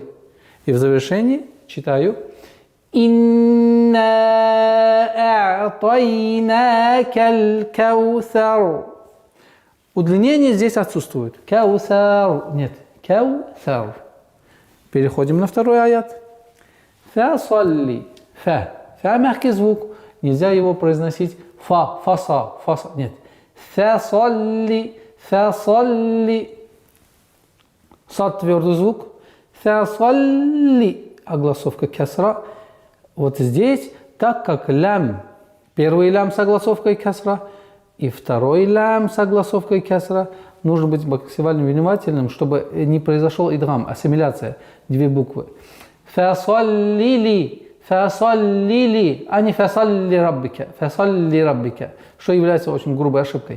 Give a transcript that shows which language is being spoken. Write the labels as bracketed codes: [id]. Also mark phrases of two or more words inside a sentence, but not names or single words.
[ru] И в завершении читаю [ar] «إنا أعطيناك الكوثر». [ru] Удлинение здесь отсутствует. Каусар. Нет. Каусар. Переходим на второй аят. Фа-салли. Фа. Фа мягкий звук. Нельзя его произносить фаса. Нет. [ar] فصل. فصل. [ru] Сад твердый звук. [ar] Фа-салли. [ru] Огласовка касра. Вот здесь, так как лям, первый лям с огласовкой касра и второй лям с огласовкой касра, нужно быть максимально внимательным, чтобы не произошел идрам, ассимиляция, 2 буквы. Фасаллили, а не [ar] فصل لربك, [ru] что является очень грубой ошибкой.